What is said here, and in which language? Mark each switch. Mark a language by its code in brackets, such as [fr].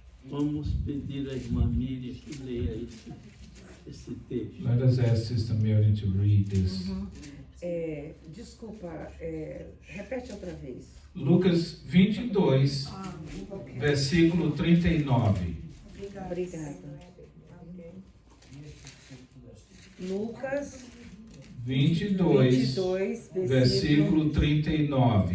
[pt] Vamos pedir à irmã Miriam que leia esse texto. [en] Let us ask Sister Mary to read this. [pt] Desculpa, repete outra vez. Lucas 22, versículo 39. Obrigada. Lucas 22, versículo 39.